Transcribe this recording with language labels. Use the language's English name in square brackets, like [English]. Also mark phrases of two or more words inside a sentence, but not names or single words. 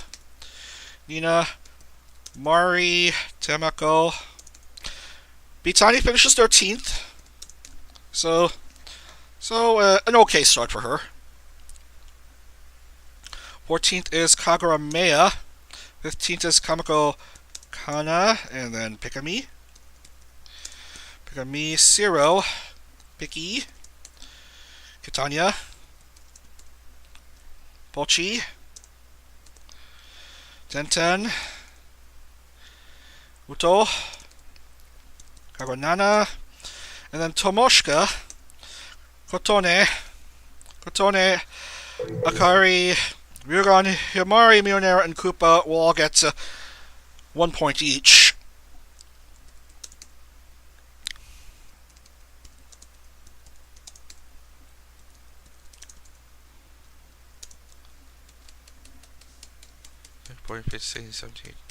[English] Nina Mari Tamako. Bitani finishes 13th. So an okay start for her. 14th is Kagura Mea. 15th is Kamako Kana. And then Pikami. Pikami Zero. Piki. Kitanya. Pochi. Tenten. Uto. Kagonana. And then Tomoshika. Kotone. Akari. Ryugan, Himari, Mionera, and Koopa will all get 1 point each. Point 15, 17.